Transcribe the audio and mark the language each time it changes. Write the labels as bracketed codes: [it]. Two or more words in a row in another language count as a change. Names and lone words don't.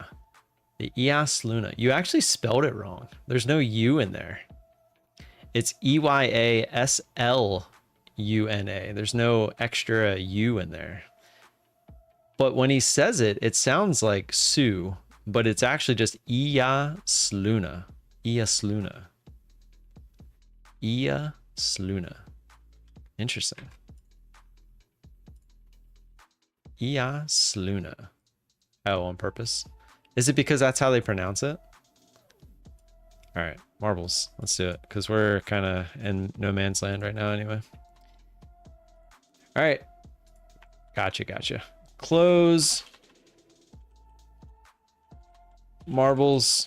[en] The Ia Saluna. You actually spelled it wrong. There's no U in there. It's EYASLUNA. There's no extra U in there. But when he says it, it sounds like Sue, but it's actually just Ia Sluna. Ia Sluna. Ia Sluna. Interesting. Ia Sluna. Oh, on purpose? Is it because that's how they pronounce it? All right, marbles. Let's do it because we're kind of in no man's land right now anyway. All right. Gotcha. Close. Marbles.